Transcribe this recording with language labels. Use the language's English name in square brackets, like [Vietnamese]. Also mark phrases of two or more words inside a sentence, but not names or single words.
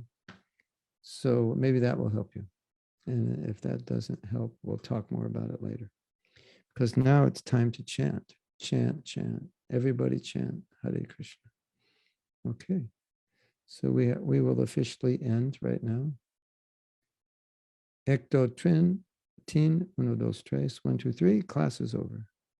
[English] So maybe that will help you. And if that doesn't help, we'll talk more about it later. Because now it's time to chant, chant, chant. Everybody chant Hare Krishna. Okay. So we will officially end right now. [Hindi] एक दो ट्रिन, तीन, [Spanish] uno, dos, tres, [Hindi] 1, 2, 3. [English] Class is over.